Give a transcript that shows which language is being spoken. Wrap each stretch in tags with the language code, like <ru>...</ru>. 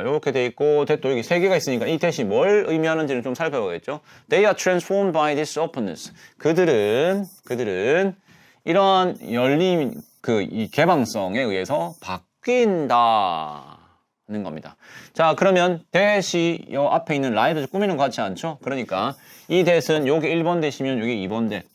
<ko>요렇게 되어 있고, 또 여기 세 개가 있으니까 이 that이 뭘 의미하는지를 좀 살펴보겠죠.</ko> <en>They are transformed by this openness.</en> <ko>그들은 이런 열림, 이 개방성에 의해서 바뀐다는 겁니다. 자, 그러면 that이 요 앞에 있는 라인을 꾸미는 것 같지 않죠? 그러니까 이 that은 요게 1번 that이면 요게 2번 that.</ko>